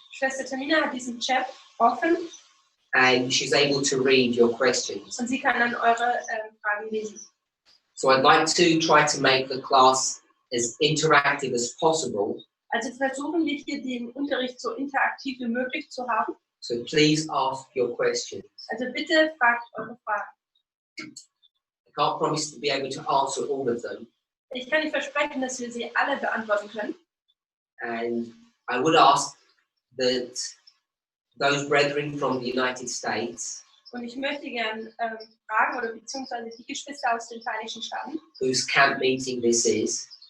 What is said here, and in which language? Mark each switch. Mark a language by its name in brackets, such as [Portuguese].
[German] Schwester Tamina hat diesen Chat offen [English] and she's able to read your questions. [German] und sie kann dann eure Fragen lesen. [English] So I'd like to try to make the class as interactive as possible. [German] Also versuchen wir hier den Unterricht so interaktiv wie möglich zu haben. [English] So please ask your questions. [German] Also bitte fragt eure Fragen. [English] I can't promise to be able to answer all of them. [German] Ich kann nicht versprechen, dass wir sie alle beantworten können. [English] And I would ask that those brethren from the United States [German] Und ich möchte gern fragen, oder beziehungsweise die Geschwister aus den Vereinigten Staaten, [English] whose camp meeting this is,